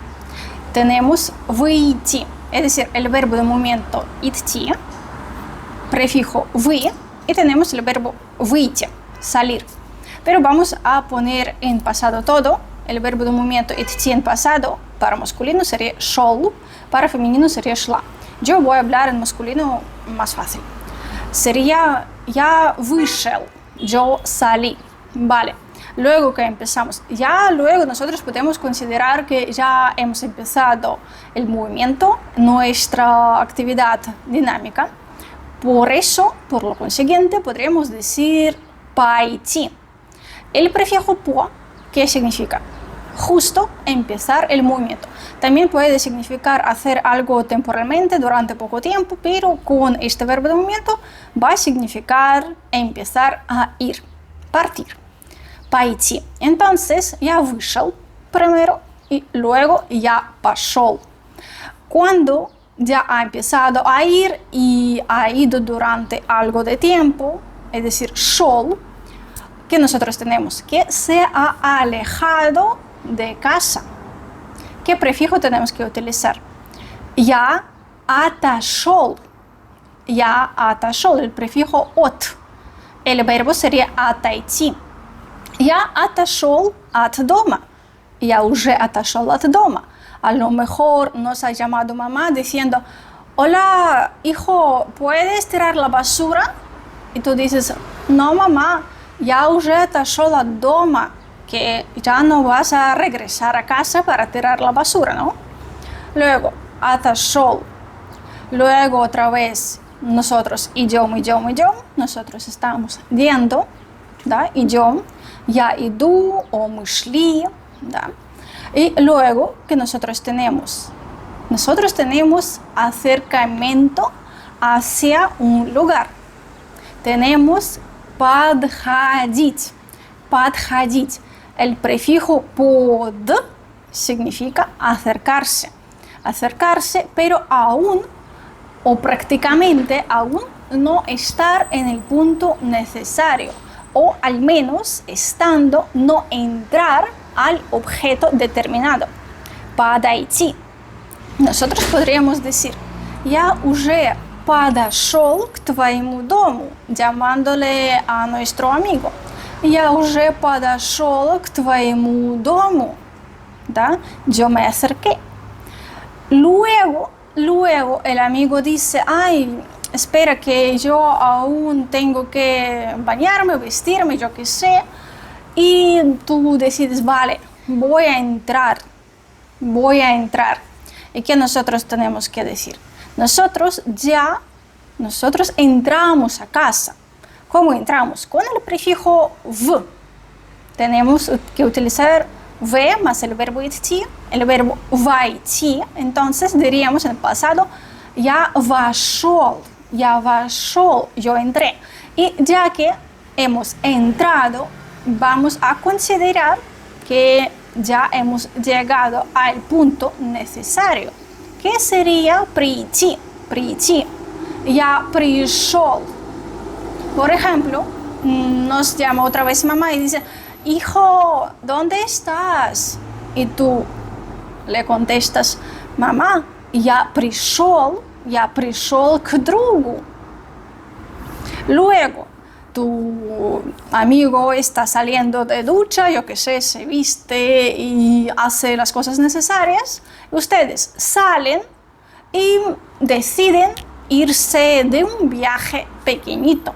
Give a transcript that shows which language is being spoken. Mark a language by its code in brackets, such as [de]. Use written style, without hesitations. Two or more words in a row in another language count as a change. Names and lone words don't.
[es] Tenemos выйти, es decir, el verbo de movimiento идти, prefijo вы, y tenemos el verbo выйти, salir. Pero vamos a poner en pasado todo. El verbo de movimiento идти en pasado para masculino sería шел, para femenino sería шла. Yo voy a hablar en masculino más fácil. [ru] Sería я вышел, [es] yo salí, vale. Luego que empezamos, ya luego nosotros podemos considerar que ya hemos empezado el movimiento, nuestra actividad dinámica. Por eso, por lo consiguiente, podríamos decir пойти. El prefijo по, ¿qué significa? Justo empezar el movimiento. También puede significar hacer algo temporalmente durante poco tiempo, pero con este verbo de movimiento va a significar empezar a ir, partir. Пойти. Entonces, [ru] я вышел [es] primero y luego ya пошел. Cuando ya ha empezado a ir y ha ido durante algo de tiempo, es decir, шел, que nosotros tenemos que se ha alejado de casa. ¿Qué prefijo tenemos que utilizar? [ru] Я отошел. Я отошел, [es] el prefijo от. El verbo sería [ru] отойти. Я отошел от дома. Я уже отошел от дома. [es] A lo mejor nos ha llamado mamá diciendo, hola, hijo, ¿puedes tirar la basura? Y tú dices, no, mamá, [ru] я уже отошел от дома, [es] que ya no vas a regresar a casa para tirar la basura, ¿no? Luego, отошел. Luego otra vez nosotros, идем, nosotros estamos yendo, [ru] да, идем. Я иду, o мы шли, да. [es] Y luego que nosotros tenemos acercamiento hacia un lugar. Tenemos подходить. [ru] Подходить. [es] El prefijo под significa acercarse. Acercarse, pero aún o prácticamente aún no estar en el punto necesario. O al menos estando, no entrar al objeto determinado. Подойти. Nosotros podríamos decir, [ru] Я уже подошел к твоему дому, [es] llamándole a nuestro amigo. [ru] Я уже подошел к твоему дому, ¿da? [es] Yo me acerqué. Luego el amigo dice, ay, espera que yo aún tengo que bañarme, vestirme, yo qué sé. Y tú decides, vale, voy a entrar. ¿Y qué nosotros tenemos que decir? Nosotros entramos a casa. ¿Cómo entramos? Con el prefijo v. Tenemos que utilizar v más el verbo идти, el verbo войти. Entonces diríamos en el pasado, [ru] я вошел, [es] yo entré. Y ya que hemos entrado, vamos a considerar que ya hemos llegado al punto necesario. ¿Qué sería [ru] прийти? Я пришел. [es] Por ejemplo, nos llama otra vez mamá y dice, hijo, ¿dónde estás? Y tú le contestas, mamá, [ru] я пришел к другу. [es] Luego, tu amigo está saliendo de ducha, yo qué sé, se viste y hace las cosas necesarias. Ustedes salen y deciden irse de un viaje pequeñito.